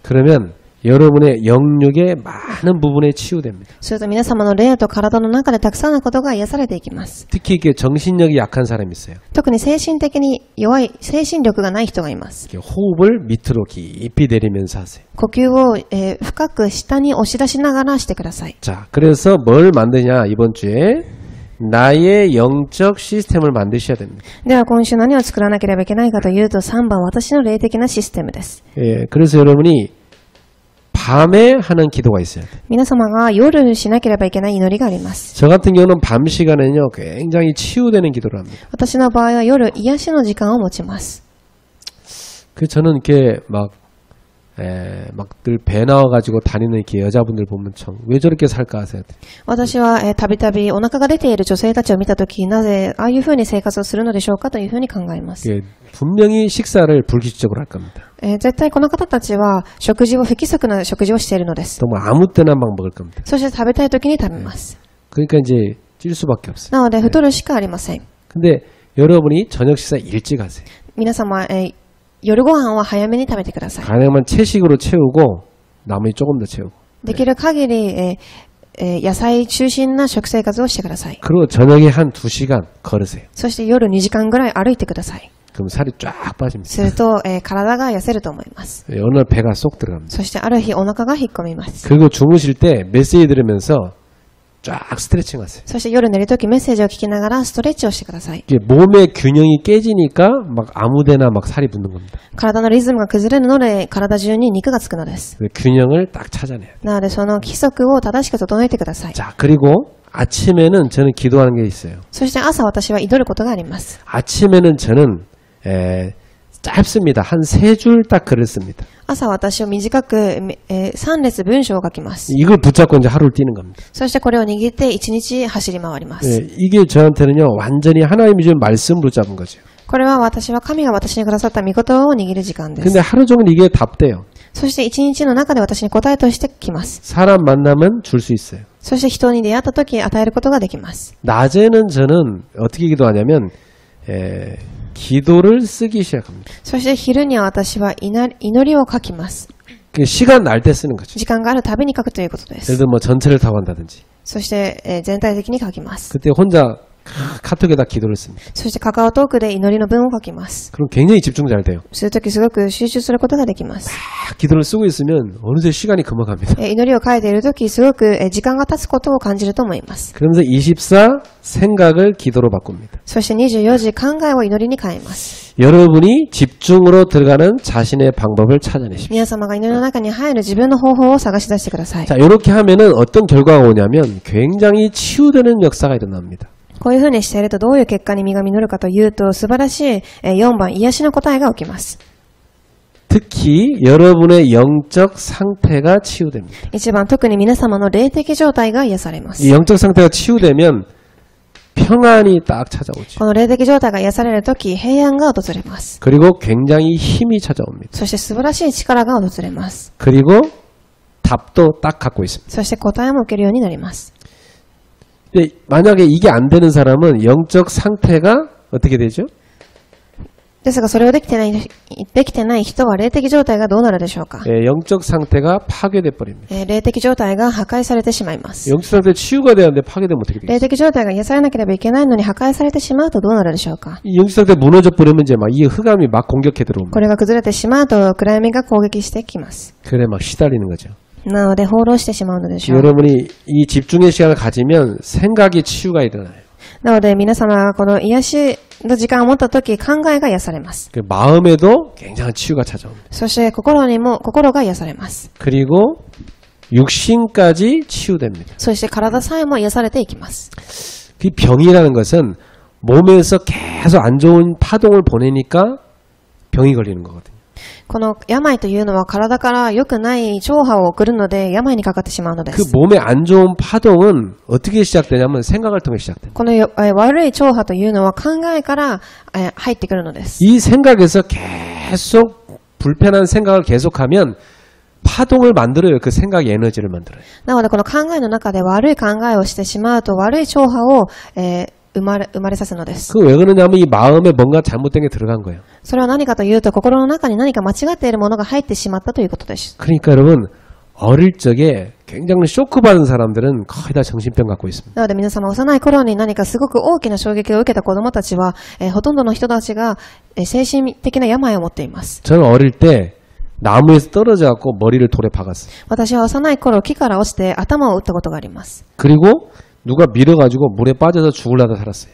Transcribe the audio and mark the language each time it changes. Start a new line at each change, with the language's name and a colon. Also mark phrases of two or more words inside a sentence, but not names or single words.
Korean: 그러면 여러분의 영육의 많은 부분에 치유됩니다.
Japanese: すると皆様の霊と体の中でたくさんのことが癒されていきます。
Korean: 특히 이게 정신력이 약한 사람이 있어요.
Japanese: 特に精神的に弱い、精神力がない人がいます。
Korean: 이렇게 호흡을 밑으로 깊이 내리면서 하세요.
Japanese: 呼吸を、深く下に押し出しながらしてください。
Korean: 자, 그래서 뭘 만드냐 이번 주에 나의 영적 시스템을 만드셔야 됩니다.
Japanese: では今週何を作らなければいけないかというと3番私の霊的なシステムです。
Korean: 예, 그래서 여러분이 밤에 하는 기도가 있어요.
Japanese: 皆様が夜しなければいけない祈りがあります。
Korean: 저 같은 경우는 밤 시간에는요 굉장히 치유되는 기도를 합니다.
Japanese: 私の場合は夜癒しの時間を持ちます。
Korean: 그 저는 이렇게 막 늘 배 나와가지고 다니는 이렇게 여자분들 보면 참 왜 저렇게 살까 하세요.
Japanese: 私はたびたびお腹が出ている女性たちを見たとき、なぜああいうふうに生活をするのでしょうかというふうに考えます。
Korean: 예, 분명히 식사를 불규칙적으로 할 겁니다.
Japanese: 絶対この方たちは食事を不規則な食事をしているのです。
Korean: 또 뭐 아무 때나 막 먹을 겁니다.
Japanese: そして食べたいときに食べます。
Korean: 그러니까 이제 찔 수밖에 없어요.
Japanese: なので太るしかありません。
Korean: 근데 여러분이 저녁 식사 일찍 하세요.
Japanese: 皆様、夜ご飯は早めに食べてください。
Korean: 가능하면 채식으로 채우고 나머지 조금 더 채우고.
Japanese: できる限り、野菜中心な食生活をしてください。
Korean: 그리고 저녁에 한 2시간 걸으세요.
Japanese: そして夜2時間ぐらい歩いてください。
Korean: 그럼 살이 쫙 빠집니다.
Japanese: すると、体が痩せると思います。
Korean: 예, 어느 날 배가 쏙 들어갑니다.
Japanese: そしてある日お腹が引っ込みます。
Korean: 그리고 주무실 때 메시지 들으면서 쫙 스트레칭 하세요.
Japanese: そして夜寝るときメッセージを聞きながらストレッチをしてください。
Korean: 이게 몸의 균형이 깨지니까 막 아무데나 막 살이 붙는 겁니다.
Japanese: 体のリズムが崩れるので体中に肉がつくのです。
Korean: 그 균형을 딱 찾아내요.
Japanese: なのでその規則を正しく整えてください。
Korean: 자, 그리고 아침에는 저는 기도하는 게 있어요.
Japanese: そして朝私は祈ることがあります。
Korean: 아침에는 저는 짧습니다. 한 3줄 딱 글을 씁니다.
Japanese: 朝私を短く、3列文章を書きます。
Korean: 이걸 붙잡고 이제 하루를 뛰는 겁니다.
Japanese: そしてこれを握って1日走り回ります。
Korean: 예, 이게 저한테는요 완전히 하나님이 준 말씀으로 잡은 거죠.
Japanese: これは神が私にくださった御言葉を握る時間です。
Korean: 근데 하루 종일 이게 답돼요.
Japanese: そして1日の中で私に答えとしてきます。
Korean: 사람 만나면 줄 수 있어요.
Japanese: そして人に出会った時与えることができます。
Korean: 낮에는 저는 어떻게 기도하냐면 기도를 쓰기 시작합니다.
Japanese: そして昼には私は祈りを書きます。
Korean: 시간 날 때 쓰는 거죠.
Japanese: 時間があるたびに書くということで
Korean: 예를
Japanese: す。
Korean: 들어 뭐 전철을 타고 간다든지
Japanese: そして、全体的に書きます。
Korean: 그때 혼자 카톡에다 기도를 씁니다.
Japanese: そしてカカオトークで祈りの文を書きます。
Korean: 그럼 굉장히 집중 잘 돼요.
Japanese: するときすごく集中することができます。
Korean: 기도를 쓰고 있으면 어느새 시간이 금방 갑니다.
Japanese: 祈りを書いているときすごく時間が経つことを感じると思います。
Korean: 그러면서 24 생각을 기도로 바꿉니다.
Japanese: そして24時考えを祈りに変えます。
Korean: 여러분이 집중으로 들어가는 자신의 방법을 찾아내십시오.
Japanese: 皆様が祈りの中に入る自分の方法を探し出してください。
Korean: 자, 이렇게 하면은 어떤 결과가 오냐면 굉장히 치유되는 역사가 일어납니다.
Japanese: こういうふうにしているとどういう結果に実が実るかというと素晴らしい4番癒しの答えが起きます。
Korean: 특히 여러분의 영적 상태가 치유됩니다.
Japanese: 1 番特に皆様の霊的状態が癒されます。
Korean: 이 영적 상태가 치유되면 평안이 딱 찾아오죠.
Japanese: この霊的状態が癒されるとき平安が訪れます。
Korean: 그리고 굉장히 힘이 찾아옵니다.
Japanese: そして素晴らしい力が訪れます。
Korean: 그리고 답도 딱 갖고 있습니다.
Japanese: そして答えも受けるようになります。
Korean: 근데 만약에 이게 안 되는 사람은 영적 상태가 어떻게 되죠?
Japanese: ですがそれをできてない人は霊的状態がどうなるでしょうか。
Korean: 영적 상태가 파괴돼 버립니다.
Japanese: 霊的状態が破壊されてしまいます。
Korean: 영적 상태 치유가 돼야 하는데 파괴되면 어떻게 되겠어요?
Japanese: 霊的状態が癒されなければいけないのに破壊されてしまうとどうなるでしょうか。
Korean: 이 영적 상태 무너져 버리면 이제 막 이 흑암이 막 공격해
Japanese: こ
Korean: 들어옵니다.
Japanese: れが崩れてしまうと暗闇が攻撃してきます。
Korean: 그래 막 시달리는 거죠.
Japanese: なので放浪してしまうのでしょう。
Korean: 여러분이 이 집중의 시간을 가지면 생각이 치유가 일어나요.
Japanese: なので皆様がこの癒しの時間を持ったとき考えが癒されます。
Korean: 그 마음에도 굉장한 치유가 찾아옵니다.
Japanese: そして心が癒されます。
Korean: 그리고 육신까지 치유됩니다.
Japanese: そして体さえも癒されていきます。
Korean: 그 병이라는 것은 몸에서 계속 안 좋은 파동을 보내니까 병이 걸리는 거거든요.
Japanese: この病というのは体から良くない超波を送るので病にかかってしまうので
Korean: 그
Japanese: す。
Korean: 몸의 안 좋은 파동은 어떻게 시작되냐면 생각을 통해 시작됩니다.
Japanese: この悪い超波というのは考えから入ってくるのです。
Korean: 이 생각에서 계속 불편한 생각을 계속하면 파동을 만들어요. 그 생각의 에너지를 만들어요.
Japanese: なのでこの考えの中で悪い考えをしてしまうと悪い超波を生まれさせるのです。
Korean: 그 왜 그러냐면 이 마음에 뭔가 잘못된 게 들어간 거예요.
Japanese: それは何かというと心の中に何か間違っているものが入ってしまったということです。
Korean: 그러니까 여러분 어릴 적에 굉장히 쇼크 받은 사람들은 거의 다 정신병 갖고 있습니다.
Japanese: なので皆様幼い頃に何かすごく大きな衝撃を受けた子供たちは、ほとんどの人たちが、精神的な病を持っています。
Korean: 저는 어릴 때 나무에서 떨어져 갖고 머리를 돌에 박았어요.
Japanese: 私は幼い頃木から落ちて頭を打ったことがあります。
Korean: 그리고 누가 밀어가지고 물에 빠져서 죽으려다 살았어요.